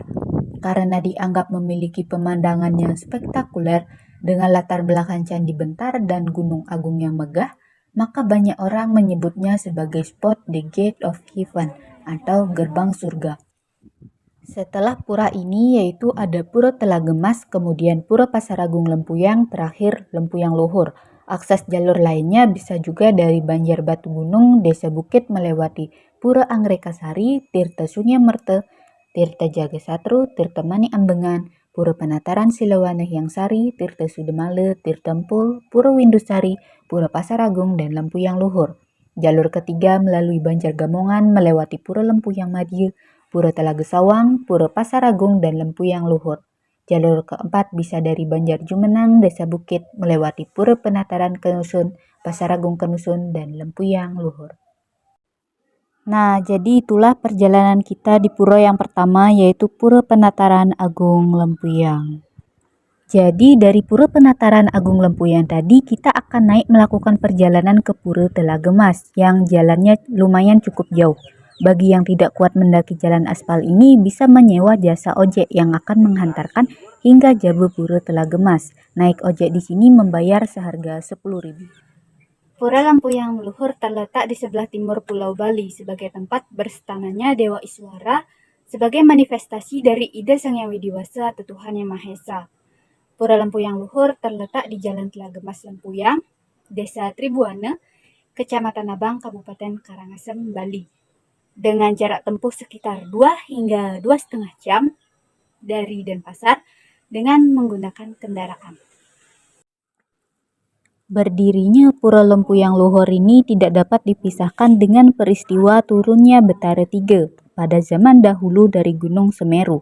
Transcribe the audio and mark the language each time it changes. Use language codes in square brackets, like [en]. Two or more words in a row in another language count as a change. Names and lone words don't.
[id] Karena dianggap memiliki pemandangan yang spektakuler dengan latar belakang Candi Bentar dan Gunung Agung yang megah, maka banyak orang menyebutnya sebagai spot The Gate of Heaven atau gerbang surga. Setelah pura ini yaitu ada Pura Telagemas, kemudian Pura Pasaragung Lempuyang, terakhir Lempuyang Luhur. Akses jalur lainnya bisa juga dari Banjar Batu Gunung, Desa Bukit melewati Pura Angrekasari, Tirta Sungai Merte, Tirta Jagasatru, Tirta Mani Ambengan, Pura Penataran Silawaneh Yang Sari, Tirta Sudemale, Tirta Empul, Pura Windusari, Pura Pasaragung, dan Lempuyang Luhur. Jalur ketiga melalui Banjar Gamongan melewati Pura Lempuyang Madiu, Pura Telaga Sawang, Pura Pasaragung, dan Lempuyang Luhur. Jalur keempat bisa dari Banjar Jumenang, Desa Bukit, melewati Pura Penataran Kenusun, Pasaragung Kenusun, dan Lempuyang Luhur. Nah, jadi itulah perjalanan kita di pura yang pertama, yaitu Pura Penataran Agung Lempuyang. Jadi dari Pura Penataran Agung Lempuyang tadi kita akan naik melakukan perjalanan ke Pura Telagemas yang jalannya lumayan cukup jauh. Bagi yang tidak kuat mendaki jalan aspal ini bisa menyewa jasa ojek yang akan menghantarkan hingga Jabu Pura Telagemas. Naik ojek di sini membayar seharga 10.000. Pura Lempuyang Luhur terletak di sebelah timur Pulau Bali sebagai tempat berstananya Dewa Iswara sebagai manifestasi dari ide Sang Hyang Widiwasa atau Tuhan Yang Maha Esa. Pura Lempuyang Luhur terletak di Jalan Telagemas Lempuyang, Desa Tribuana, Kecamatan Abang, Kabupaten Karangasem, Bali. Dengan jarak tempuh sekitar 2 hingga 2,5 jam dari Denpasar dengan menggunakan kendaraan. Berdirinya Pura Lempuyang Luhur ini tidak dapat dipisahkan dengan peristiwa turunnya Betara III pada zaman dahulu dari Gunung Semeru.